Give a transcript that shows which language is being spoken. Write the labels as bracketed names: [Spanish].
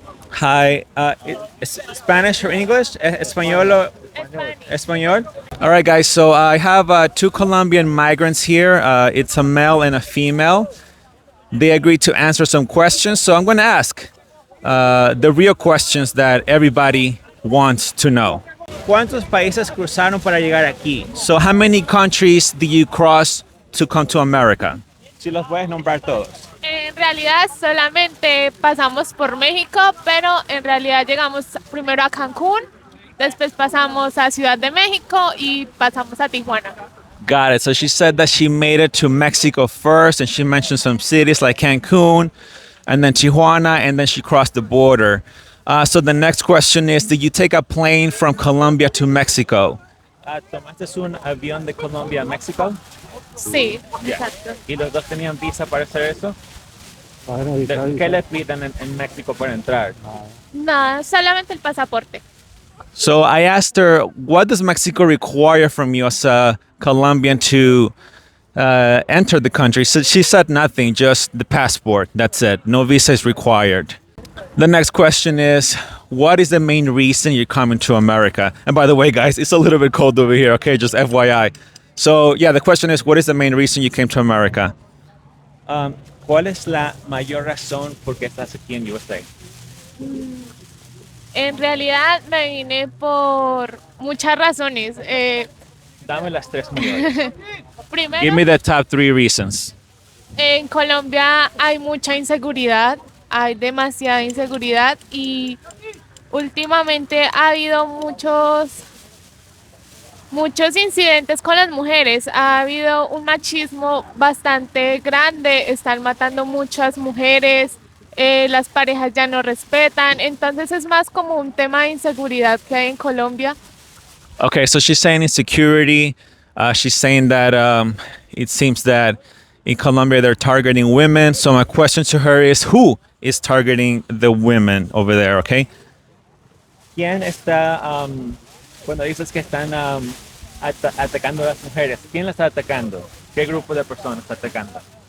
[English] Hi, Spanish or English? Español? Español? All right, guys. So I have 2 Colombian migrants here. It's a male and a female. They agreed to answer some questions, so I'm going to ask the real questions that everybody wants to know. [Spanish] ¿Cuántos países cruzaron para llegar aquí? [English] So how many countries do you cross to come to America? [Spanish] Si los puedes nombrar todos. En realidad solamente pasamos por México, pero en realidad llegamos primero a Cancún, después pasamos a Ciudad de México y pasamos a Tijuana. [English] Got it. So she said that she made it to Mexico first, and she mentioned some cities like Cancun, and then Tijuana, and then she crossed the border. So the next question is, did you take a plane from Colombia to Mexico? [Spanish] ¿Tomaste un avión de Colombia a México? Sí, exacto. ¿Y los dos tenían visa para hacer eso? ¿Qué le piden en México para entrar? No, solamente el pasaporte. [English] So I asked her, what does Mexico require from you as a Colombian to enter the country? So she said nothing, just the passport. That's it. No visa is required. The next question is, what is the main reason you're coming to America? And by the way, guys, it's a little bit cold over here, okay? Just FYI. So, yeah, the question is, what is the main reason you came to America? [Spanish] ¿Cuál es la mayor razón por qué estás aquí en USA? En realidad me vine por muchas razones. Dame las 3 mayores. Primero, [English] Give me the top 3 reasons. [Spanish] en Colombia hay mucha inseguridad, hay demasiada inseguridad y últimamente ha habido muchos incidentes con las mujeres. Ha habido un machismo bastante grande, están matando muchas mujeres, las parejas ya no respetan, entonces es más como un tema de inseguridad que hay en Colombia. [English] Okay, so she's saying insecurity. She's saying that it seems that in Colombia they're targeting women. So my question to her is, who is targeting the women over there, okay? [Spanish] ¿Quién está, cuando dices que están atacando a las mujeres, quién las está atacando? ¿Qué grupo de personas está atacando?